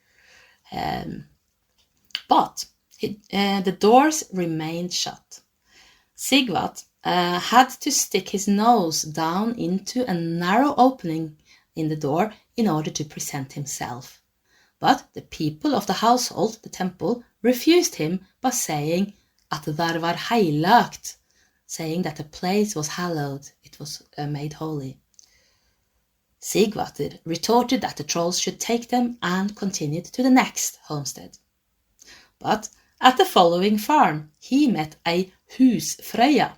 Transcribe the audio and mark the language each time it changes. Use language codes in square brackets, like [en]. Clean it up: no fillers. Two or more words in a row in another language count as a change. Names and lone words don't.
[en] But the doors remained shut. Sigvat had to stick his nose down into a narrow opening in the door in order to present himself. But the people of the household, the temple, refused him by saying [no] at der var heilagt, [en] saying that the place was hallowed, it was made holy. Sigvat retorted that the trolls should take them and continued to the next homestead. But at the following farm, he met a husfrøya.